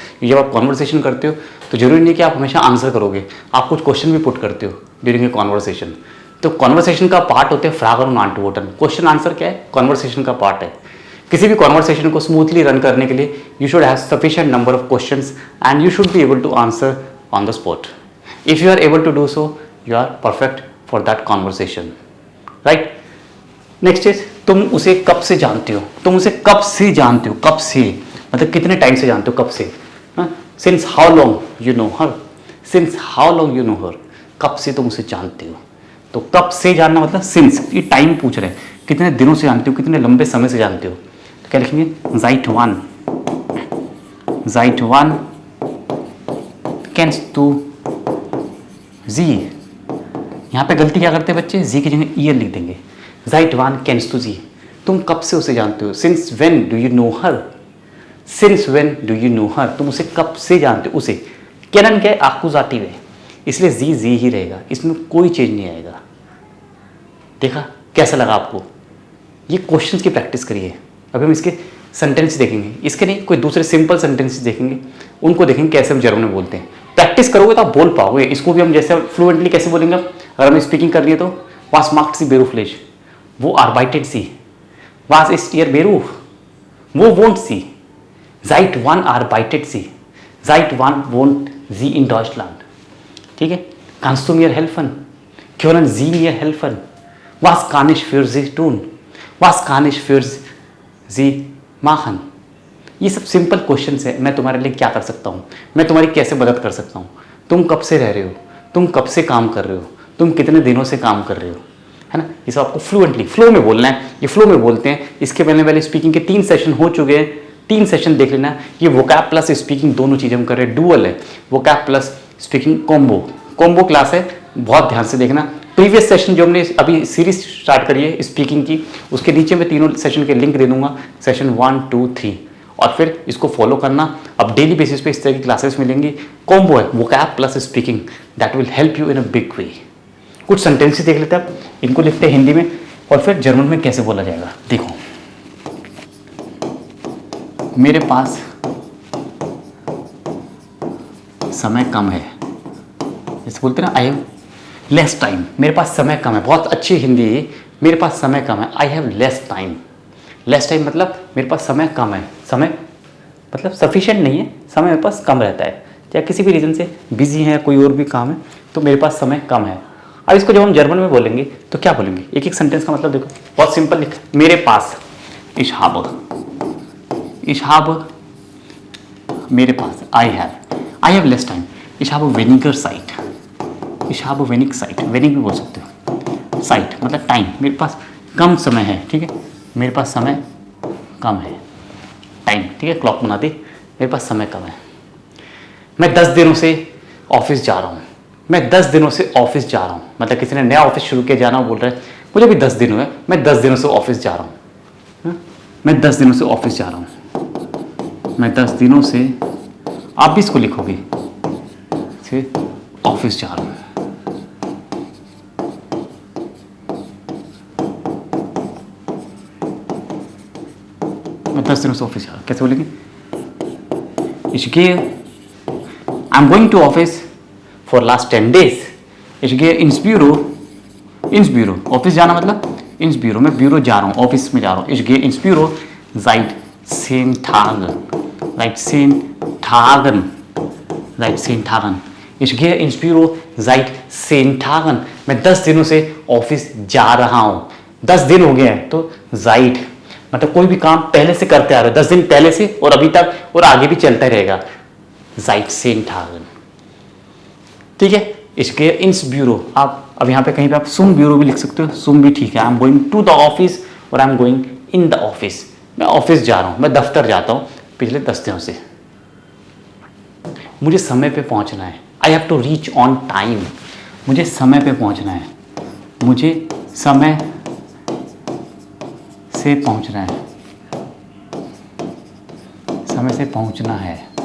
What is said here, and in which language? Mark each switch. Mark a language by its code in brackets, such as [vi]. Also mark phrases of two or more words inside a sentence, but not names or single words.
[hi] जब आप कॉन्वर्सेशन करते हो तो जरूरी नहीं कि आप हमेशा आंसर करोगे, आप कुछ क्वेश्चन भी पुट करते हो [en] during a conversation. [hi] तो कॉन्वर्सेशन का पार्ट होते हैं फ्रागन और आंटवोटन, [en] question answer [hi] क्या है, कॉन्वर्सेशन का पार्ट है। किसी भी कॉन्वर्सेशन को स्मूथली रन करने के लिए [en] you should have sufficient number of questions and you should be able to answer on the spot. if you are able to do so, you are perfect for that conversation, right. next is, [hi] तुम उसे कब से जानते हो, तुम उसे कब से जानते हो, कब से मतलब कितने टाइम से जानते हो, कब से, [en] since how long you know her, since how long you know her, [hi] कब से तुम उसे जानते हो। तो कब से जानना मतलब सिंस, ये टाइम पूछ रहे हैं, कितने दिनों से जानते हो, कितने लंबे समय से जानते हो। तो क्या लिखेंगे? [de] seit wann kennst du sie। [hi] यहाँ पे गलती क्या करते हैं बच्चे, जी की जगह ईयर लिख देंगे। [de] seit wann kennst du sie, [hi] तुम कब से उसे जानते हो। [en] since when do you know her, since when do you know her, [hi] तुम उसे कब से जानते हो। उसे केनन क्या है, आकुजाटिव है, इसलिए जी ही रहेगा, इसमें कोई चेंज नहीं आएगा। देखा कैसा लगा आपको? ये क्वेश्चंस की प्रैक्टिस करिए। अभी हम इसके सेंटेंस देखेंगे, इसके नहीं कोई दूसरे [en] simple sentences [hi] देखेंगे, उनको देखेंगे कैसे हम जर्मन में बोलते हैं। प्रैक्टिस करोगे तो आप बोल पाओगे। इसको भी हम जैसे फ्लुएंटली कैसे बोलेंगे, अगर हमें स्पीकिंग करनी है तो [de] was macht sie beruflich, wo arbeitet sie, was ist ihr Beruf, wo wohnt sie, seit wann arbeitet sie, seit wann wohnt sie in Deutschland, [hi] ठीक है। [de] kannst du mir helfen, können Sie mir helfen, was kann ich für Sie tun, was kann ich für Sie machen। [hi] ये सब [en] simple questions [hi] है, मैं तुम्हारे लिए क्या कर सकता हूँ, मैं तुम्हारी कैसे मदद कर सकता हूँ, तुम कब से रह रहे हो, तुम कब से काम कर रहे हो, तुम कितने दिनों से काम कर रहे हो, है ना। ये सब आपको [en] fluently flow [hi] में बोलना है, ये फ्लो में बोलते हैं। इसके पहले वाले स्पीकिंग के 3 सेशन हो चुके हैं, 3 सेशन देख लेना। ये [en] vocab plus speaking [hi] दोनों चीज़ें हम कर रहे हैं, डुअल है, [en] vocab plus speaking combo class [hi] है, बहुत ध्यान से देखना। [en] previous session [hi] जो हमने अभी [en] series start [hi] करी है स्पीकिंग की, उसके नीचे मैं तीनों सेशन के लिंक दे दूंगा, सेशन 1, 2, 3, और फिर इसको फॉलो करना। अब [en] daily basis [hi] पे इस तरह की क्लासेस मिलेंगी। [en] कॉम्बो है vocab plus speaking, that will help you in a big way. [hi] कुछ सेंटेंसेस देख लेते हैं आप, इनको लिखते हैं हिंदी में और फिर जर्मन में कैसे बोला जाएगा। देखो मेरे पास समय कम है, जैसे बोलते हैं ना, [en] I have less time, [hi] मेरे पास समय कम है। बहुत अच्छी हिंदी है, मेरे पास समय कम है, [en] I have less time. less time [hi] मतलब मेरे पास समय कम है, समय मतलब सफिशिएंट नहीं है, समय मेरे पास कम रहता है, चाहे किसी भी रीज़न से बिजी है, कोई और भी काम है, तो मेरे पास समय कम है। अब इसको जब हम जर्मन में बोलेंगे तो क्या बोलेंगे, एक एक सेंटेंस का मतलब देखो, बहुत सिंपल लिख, मेरे पास [de] ich habe, [hi] मेरे पास [en] I have less time, [de] ich habe weniger Zeit, ich habe wenig Zeit, [hi] wenig भी बोल सकते हो, साइट मतलब टाइम, मेरे पास कम समय है, ठीक है, मेरे पास समय कम है, टाइम, ठीक है, क्लॉक बना दी, मेरे पास समय कम है। मैं 10 दिनों से ऑफिस जा रहा हूँ, मैं 10 दिनों से ऑफिस जा रहा हूँ, मतलब किसी ने नया ऑफिस शुरू किया, जाना बोल रहा है, मुझे भी 10 दिन हुए, मैं 10 दिनों से ऑफिस जा रहा हूँ, मैं 10 दिनों से ऑफिस जा रहा हूँ, मैं 10 दिनों से, आप भी इसको लिखोगे, ऑफिस जा रहा हूँ। मैं 10 दिनों से ऑफिस जा रहा हूँ, कैसे बोलेंगे, [de] ich gehe, [en] I'm going to office for last 10 days, [de] ich gehe ins Büro, [hi] ऑफिस जाना मतलब [de] ins Büro, [hi] मैं ब्यूरो जा रहा हूँ, ऑफिस में जा रहा हूँ, [de] ich gehe ins Büro seit 10 Tagen, ich gehe ins Büro seit 10 Tagen, [hi] मैं 10 दिनों से ऑफिस जा रहा हूँ, 10 दिन हो गए हैं, तो seit मतलब कोई भी काम पहले से करते आ रहे हो, 10 दिन पहले से और अभी तक और आगे भी चलता रहेगा, [de] seit 10 Tagen, [hi] ठीक है। इसके [de] ins Büro, [hi] आप अब यहाँ पे कहीं पे आप [de] zum Büro [hi] भी लिख सकते हो, सुम भी ठीक है, [en] I am going to the office [hi] और [en] I am going in the office, [hi] मैं ऑफिस जा रहा हूँ, मैं दफ्तर जाता हूँ पिछले 10 दिनों से, मुझे समय पे पहुँचना है, [en] I have to reach on time, [hi] मुझे समय पे पहुँचना है, मुझे समय से पहुँचना है, समय से पहुँचना है,